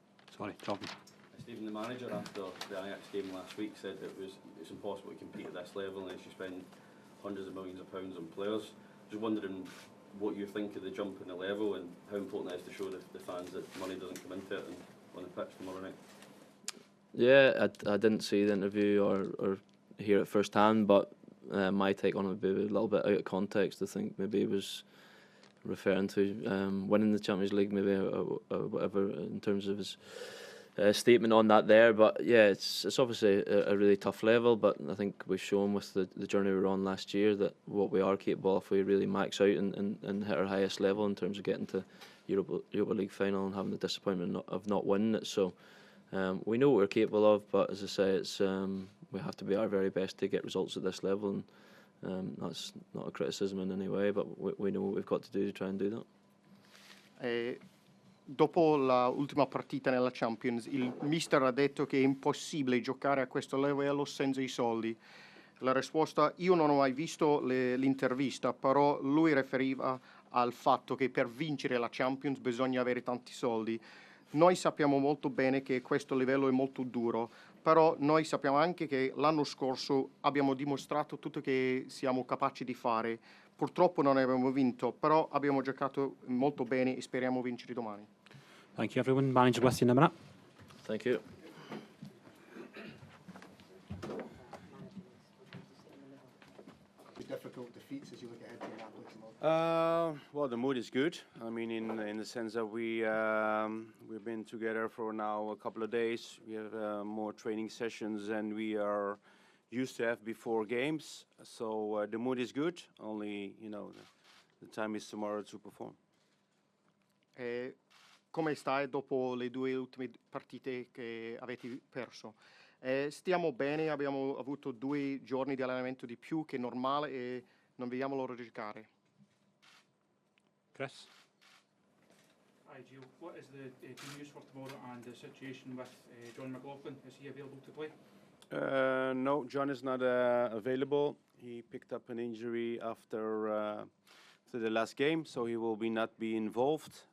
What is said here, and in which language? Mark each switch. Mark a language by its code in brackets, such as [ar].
[en] Sorry, Jordan. Stephen, the manager after the Ajax game last week said it's impossible to compete at this level unless you spend hundreds of millions of pounds on players. Just wondering what you think of the jump in the level and how important it is to show the fans that money doesn't come into it and on the pitch tomorrow night. Yeah, I didn't see the interview or hear it firsthand, but my take on it would be a little bit out of context. I think maybe he was referring to winning the Champions League, maybe or whatever in terms of his statement on that there. But yeah, it's obviously a really tough level, but I think we've shown with the journey we were on last year that what we are capable of if we really max out and hit our highest level in terms of getting to Europa League final and having the disappointment of not winning it. So we know what we're capable of, but as I say, it's we have to be our very best to get results at this level, and that's not a criticism in any way, but we know what we've got to do to try and do that. [it] Dopo l'ultima partita nella Champions, il mister ha detto che è impossibile giocare a questo livello senza i soldi. La risposta, io non ho mai visto l'intervista, però lui riferiva al fatto che per vincere la Champions bisogna avere tanti soldi. Noi sappiamo molto bene che questo livello è molto duro, però noi sappiamo anche che l'anno scorso abbiamo dimostrato tutto che siamo capaci di fare. Purtroppo non abbiamo vinto, però abbiamo giocato molto bene e speriamo vincere domani. [en] Thank you, everyone. Manager with you in a minute. Thank you. Difficult defeats as you look ahead to Napoli tomorrow? Well, the mood is good. I mean, in the sense that we've been together for now a couple of days. We have more training sessions than we are used to have before games. So the mood is good. Only, the time is tomorrow to perform. [it] Come stai dopo le due ultime partite che avete perso? Stiamo bene, abbiamo avuto 2 giorni di allenamento di più che normale e non vediamo l'ora di giocare. [en] Chris? Hi Gio, what is the team news for tomorrow and the situation with John McLaughlin? Is he available to play? No, John is not available. He picked up an injury after the last game, so he will not be involved.